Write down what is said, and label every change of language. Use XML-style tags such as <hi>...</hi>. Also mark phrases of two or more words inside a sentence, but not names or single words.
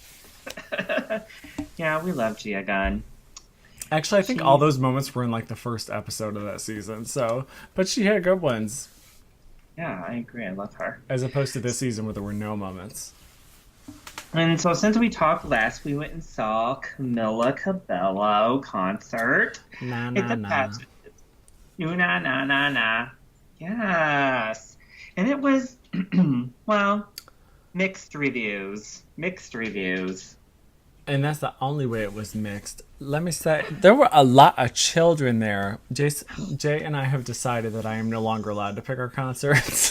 <en>Yeah, we love Gia Gunn. Actually, I think all those moments were in like the first episode of that season. So, but she had good ones. Yeah, I agree. I love her. As opposed to this season where there were no moments. And so since we talked last, we went and saw Camila Cabello concert. Na na na. Na na na na. Yes. And it was, well, mixed reviews. Mixed reviews. And that's the only way it was mixed. Let me say, there were a lot of children there. Jay and I have decided that I am no longer allowed to pick our concerts.</en>